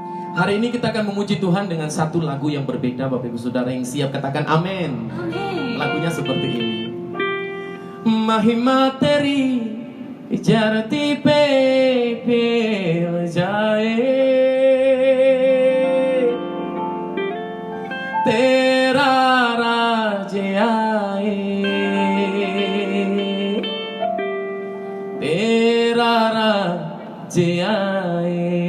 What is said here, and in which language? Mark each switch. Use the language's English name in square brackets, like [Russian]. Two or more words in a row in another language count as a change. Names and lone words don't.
[Indonesian] Hari ini kita akan memuji Tuhan dengan satu lagu yang berbeda. Bapak Ibu Saudara yang siap katakan amin. Amin. Lagunya seperti ini. [Hindi] महिमा तेरी जराती पे जाए, तेरा राज आए, तेरा राज आए,